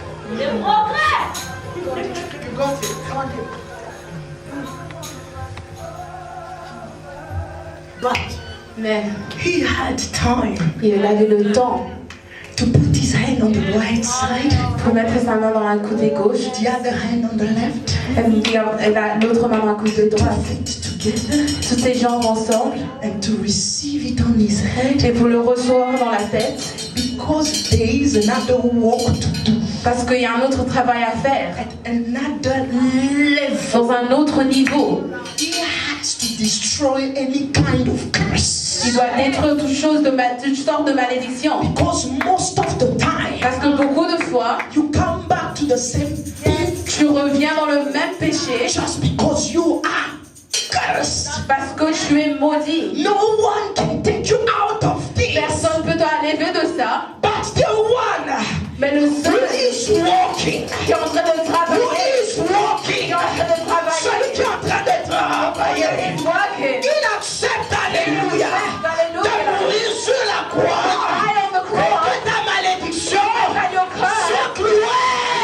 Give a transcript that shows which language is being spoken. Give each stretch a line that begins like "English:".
English: You got it. But
French: Mais
English: he had time
French: il avait le temps
English: to put his hand on the right side,
French: pour mettre sa main dans la côté gauche
English: the other hand on the left,
French: et l'autre main dans la côté droite.
English: put it together,
French: Toutes ces jambes ensemble
English: and to receive it on his head,
French: et pour le recevoir dans la tête
English: because there is another work to do,
French: parce qu'il y a un autre travail à faire
English: at another level.
French: dans un autre niveau.
English: He has to destroy any kind of curse.
French: Il doit détruire toute sorte de malédiction.
English: Because most of the time,
French: Parce que beaucoup de fois,
English: you come back to the same thing
French: tu reviens dans le même péché
English: just because you are cursed.
French: parce que tu es maudit.
English: No one can take you out of this.
French: Personne ne peut t'enlever de ça,
English: But the one
French: mais le
English: who
French: seul
English: is walking,
French: qui est en train de
English: who
French: travailler,
English: is walking,
French: celui qui est en train de travailler, il accepte, alléluia, de mourir sur la croix et que ta malédiction soit clouée.